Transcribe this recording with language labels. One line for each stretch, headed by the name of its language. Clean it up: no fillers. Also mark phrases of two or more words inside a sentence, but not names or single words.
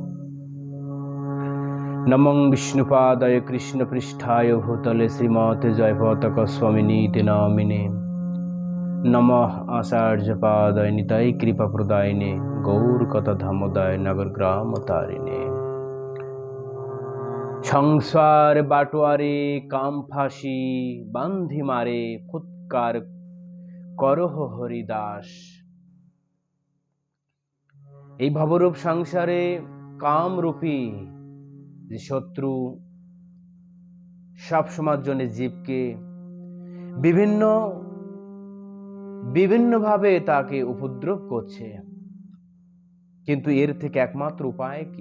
Sanskrit: नमं विष्णुपादाय कृष्णपृष्ठाय भूतले श्रीमते जयपताकस्वामिनीति नामिने। नमः आचार्यपादाय निताय कृपाप्रदायिने गौरकथाधामोदाय नगरग्रामतारिणे।
Bangla: সংসার বাটোয়ারে কাম ফাঁসি বান্ধি মারে ফুৎকার করহ হরিদাস। এই ভবরূপ সংসারে কামরূপী যে শত্রু সব সময়ের জন্য জীবকে বিভিন্নভাবে তাকে উপদ্রব করছে, কিন্তু এর থেকে একমাত্র উপায় কি?